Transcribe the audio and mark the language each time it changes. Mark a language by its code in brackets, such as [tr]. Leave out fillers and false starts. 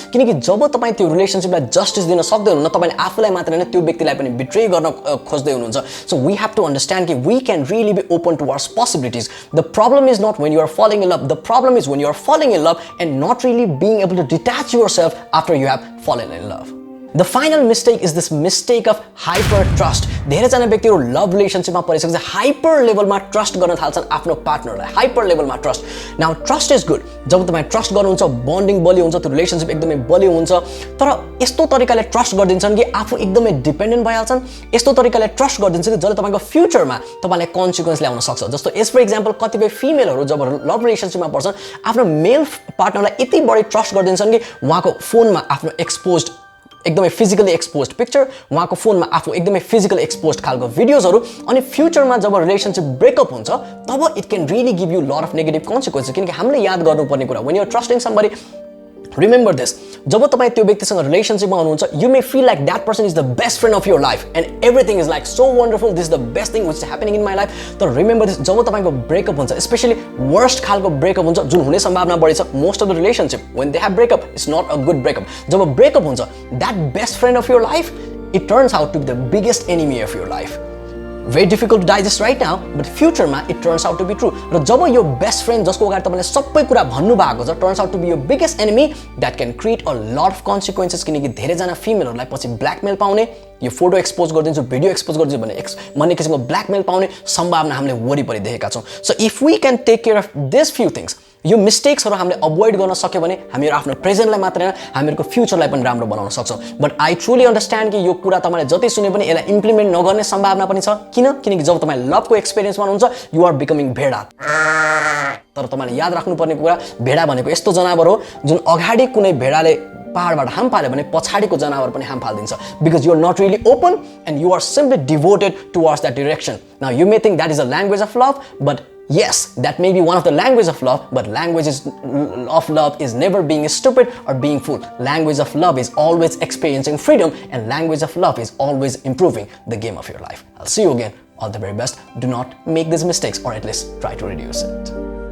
[ne] किनकि जब तपाई त्यो रिलेसनशिपलाई जस्टिस दिन सक्दै हुनुहुन्न तपाईले आफूलाई मात्र हैन त्यो व्यक्तिलाई पनि बिट्रे गर्न खोज्दै हुनुहुन्छ. [en] So we have to understand that we can really be open towards possibilities. The problem is not when you are falling in love. The problem is when you are falling in love and not really being able to detach yourself after you have fallen in love. The final mistake is this mistake of hypertrust. [ne] धेरैजना व्यक्तिहरु love रिलेसनशिपमा परिसकेपछि hyper लेभलमा trust गर्न थाल्छन् आफ्नो पार्टनरलाई hyper लेभलमा trust. [en] now trust is good [ne] जब तपाई trust गर्नुहुन्छ bonding बलियो हुन्छ त्यो रिलेसनशिप एकदमै बलियो हुन्छ तर यस्तो तरिकाले ट्रस्ट गर्दिन्छन् कि आफू एकदमै डिपेन्डेन्ट भइहाल्छन् यस्तो तरिकाले ट्रस्ट गर्दिन्छन् कि जसले तपाईको फ्युचरमा तपाईलाई कन्सिक्वेन्स ल्याउन सक्छ. जस्तो एज फर एक्जाम्पल कतिपय फिमेलहरु जब लभ रिलेसनशिपमा पर्छन् आफ्नो मेल पार्टनरलाई यति बढी ट्रस्ट गर्दिन्छन् कि उहाँको फोनमा आफ्नो एक्सपोज्ड एकदमै फिजिकली एक्सपोज्ड पिक्चर उहाँको फोनमा आफू एकदमै फिजिकली एक्सपोज्ड खालको भिडियोजहरु अनि फ्युचरमा जब रिलेसनशिप ब्रेकअप हुन्छ तब [en] It can really give you lot of negative consequences. [ne] किनकि हामीले याद गर्नुपर्ने कुरा [en] when you are trusting somebody remember this [ne] जब तपाई त्यो व्यक्तिसँग रिलेसनशिपमा हुनुहुन्छ [en] you may feel like that person is the best friend of your life and everything is like so wonderful this is the best thing which is happening in my life. [ne] तर [en] remember this [ne] जब तपाईको breakup हुन्छ specially worst खालको breakup हुन्छ जुन हुने सम्भावना बढी छ [en] most of the relationship when they have breakup it's not a good breakup. [ne] Job breakup हुन्छ [en] that best friend of your life it turns out to be the biggest enemy of your life. Very difficult to digest right now but future ma it turns out to be true. [ne] र जब यो best friend जसको अगाडि तपाईले सबै कुरा भन्नु भएको छ [en] turns out to be your biggest enemy that can create a lot of consequences. [ne] किनकि धेरै जना फिमेलहरुलाई पछि ब्ल्याकमेल पाउने यो फोटो एक्सपोज गरिदिन्छु भिडियो एक्सपोज गरिदिन्छु भन्ने किसिमको ब्ल्याकमेल पाउने सम्भावना हामीले वरिपरि देखेका छौं. [en] so if we can take care of this few things [ne] यो मिस्टेक्सहरु हामीले अभोइड गर्न सक्यो भने हामीहरु आफ्नो प्रेजेन्टलाई मात्र हैन हामीहरुको फ्युचरलाई पनि राम्रो बनाउन सक्छौं. [en] but I truly understand [ne] कि यो कुरा तपाईले जति सुने पनि यसलाई इम्प्लिमेन्ट नगर्ने सम्भावना पनि छ. किनकि जब तपाई लभको एक्सपीरियन्समा हुनुहुन्छ [en] you are becoming [ne] भेडा. तर तपाईले याद राख्नुपर्ने कुरा भेडा भनेको यस्तो जनावर हो जुन अगाडि कुनै भेडाले पहाडबाट हाम फाल्यो भने पछाडीको जनावर पनि हाम फाल्दिन्छ [en] because you are not really open and you are simply devoted towards that direction. Now you may think that is a language of love but yes that may be one of the language of love but languages of love is never being stupid or being fool. Language of love is always experiencing freedom and language of love is always improving the game of your life. I'll see you again. All the very best. Do not make these mistakes or at least try to reduce it.